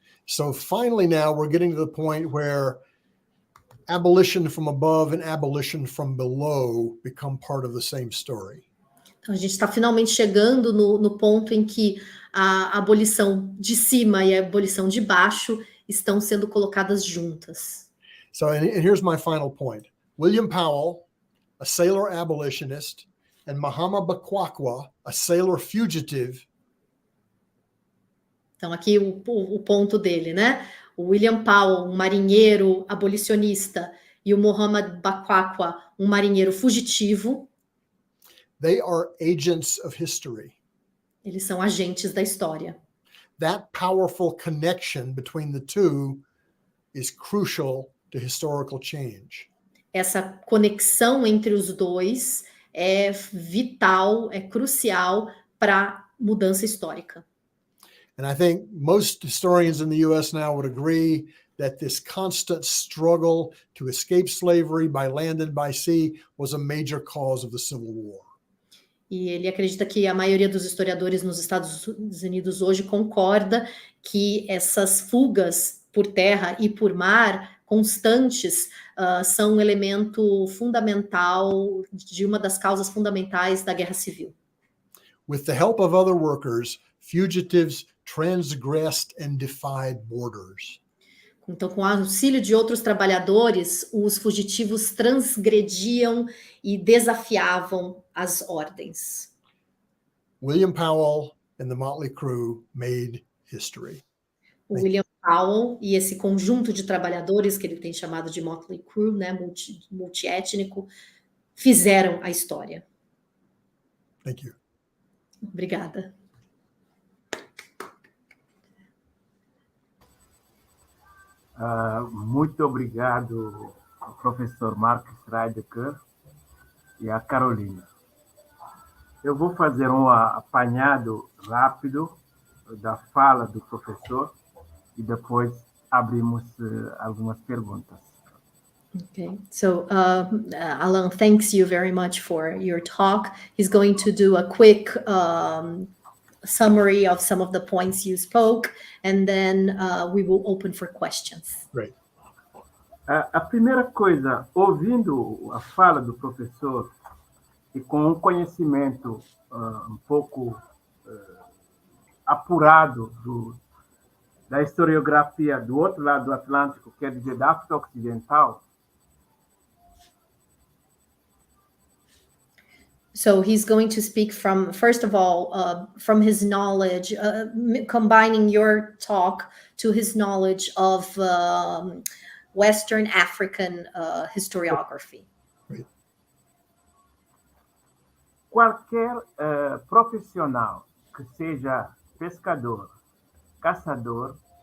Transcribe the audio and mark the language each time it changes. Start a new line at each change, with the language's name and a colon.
English: So finally now we're getting to the point where abolition from above and abolition from below become part of the same story.
Portuguese: Então, a gente está finalmente chegando no ponto em que a abolição de cima e a abolição de baixo estão sendo colocadas juntas.
English: So, and here's my final point. William Powell, a sailor abolitionist, and Mahama Bakwakwa, a sailor fugitive.
Portuguese: Então, aqui o ponto dele, né? O William Powell, um marinheiro abolicionista, e o Muhammad Bakwakwa, um marinheiro fugitivo.
English: They are agents of history.
Portuguese: Eles são agentes da história.
English: That powerful connection between the two is crucial to historical change.
Portuguese: Essa conexão entre os dois é vital, é crucial para mudança histórica.
English: And I think most historians in the US now would agree that this constant struggle to escape slavery by land and by sea was a major cause of the Civil War.
Portuguese: E ele acredita que a maioria dos historiadores nos Estados Unidos hoje concorda que essas fugas por terra e por mar constantes são um elemento fundamental de uma das causas fundamentais da Guerra Civil.
English: With the help of other workers, fugitives transgressed and defied borders.
Portuguese: Então, com o auxílio de outros trabalhadores, os fugitivos transgrediam e desafiavam as ordens.
English: William Powell and the Motley Crew made history.
Portuguese: O William Powell e esse conjunto de trabalhadores, que ele tem chamado de Motley Crew, né, multiétnico, fizeram a história.
English: Thank you.
Portuguese: Obrigada. Muito obrigado, professor Marcos Reidecker e a Carolina. Eu vou fazer um apanhado rápido da fala do professor e depois abrimos algumas perguntas.
English: Okay, so Alain thanks you very much for your talk. He's going to do a quick summary of some of the points you spoke, and then we will open for questions. Great.
Portuguese: A primeira coisa, ouvindo a fala do professor e com um conhecimento um pouco apurado da historiografia do outro lado do Atlântico, quer dizer, da África Ocidental.
English: So he's going to speak from, first of all, from his knowledge, combining your talk to his knowledge of Western African historiography.
Portuguese: Qualquer profissional que seja pescador, caçador,